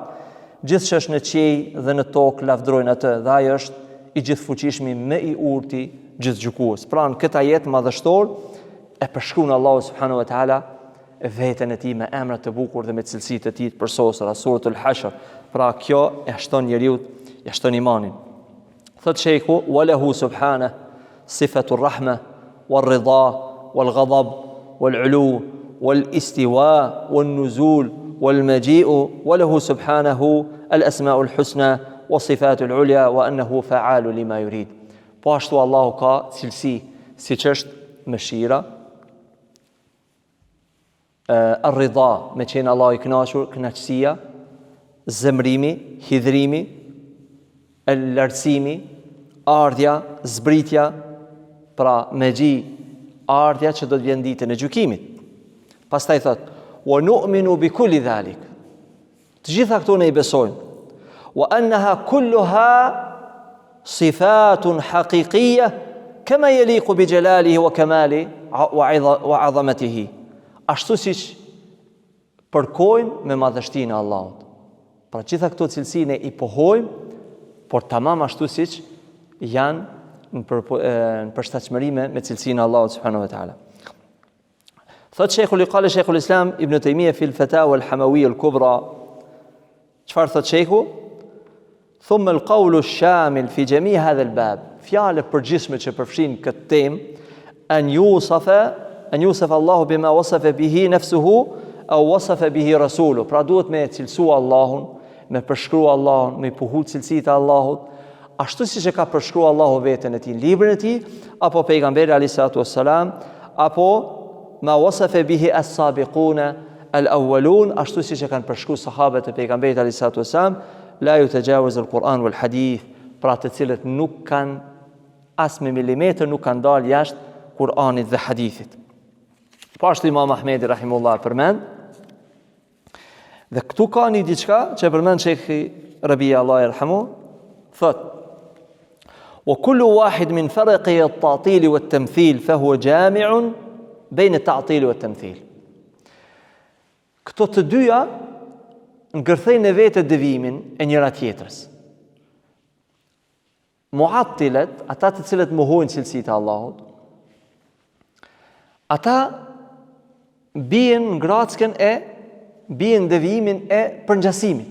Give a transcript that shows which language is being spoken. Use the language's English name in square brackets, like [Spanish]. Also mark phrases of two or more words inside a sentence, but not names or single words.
[Albanian] Gjithçka është në qiell dhe në tokë lavdrojnë atë, dhe ai është i gjithfuqishmi me i urti gjithgjykues. Pra në këtë ajet madhështor e përshkruan Allahu [Arabic] سبحانه وتعالى [Albanian] veten e tij me emra të bukur dhe me cilësitë e tij të përsosura, suratul Hashr. Pra kjo e shton njeriu, e shton imanin. [Arabic] Thot Sheikhu, وله سبحانه صفة الرحمة والرضا والغضب والعلو والاستواء والنزول والمجيء وله سبحانه الأسماء الحسنى والصفات العليا وأنه فعال لما يريد. [Albanian] Po ashtu Allahu ka cilësi siç është mëshira, ar-ridha, me qenë Allahu i kënaqur, kënaqësia, zemrimi, hidhrimi, lartësimi, ardhja, zbritja, pra megji, ardhja që do të vjen ditën e gjykimit. Pastaj thot: [Arabic] "ونؤمن بكل ذلك." [Albanian] Të gjitha këto ne i besojmë. [Arabic] "وأنها كلها صفات حقيقية كما يليق بجلاله وكماله وعظمته." [Albanian] Ashtu siç përkojnë me madhështinë e Allahut. Pra gjitha këto cilësi ne i pohojmë, por tamam ashtu siç janë në përshtatshmëri me cilësinë e Allahut [Arabic] سبحانه وتعالى. Thot قال شيخ الإسلام ابن تيمية في الفتوى الحموية الكبرى. [Albanian] Çfarë thot Sheikhu? [Arabic] ثم القول الشامل في جميع هذا الباب. [Albanian] Fjalë përgjithshme që përfshin këtë temë, [Arabic] أن يوصف الله بما وصف به نفسه أو وصف به رسوله. [Albanian] Pra duhet me cilësua Allahun, me përshkrua Allahun, me pohu cilësitë e Allahut, ashtu siç e ka përshkruar Allahu veten e tij në librin e tij, apo pejgamberi [Arabic] عليه الصلاة والسلام, [Albanian] apo [Arabic] ما وصف به السابقون الأولون, [Albanian] ashtu siç e kanë përshkruar sahabët e pejgamberit [Arabic] عليه الصلاة والسلام, لا يتجاوز القرآن والحديث, [Albanian] pra të cilët nuk kanë as me milimetër nuk kanë dalë jashtë Kur'anit dhe hadithit. Po ashtu Imam Ahmedi rahimullah përmend, dhe këtu ka një diçka që përmend Sheikhi Rabia [Arabic] الله يرحمه, [Albanian] thot: [Arabic] "وكل واحد من فرق التعطيل والتمثيل فهو جامع بين التعطيل والتمثيل." [Albanian] Këto të dyja ngërthejnë në vetë devimin e njëra tjetrës. Mu'attilet, ata të cilët mohojnë cilësitë e Allahut, ata bien në grackën e bien devimin e përngjasimit.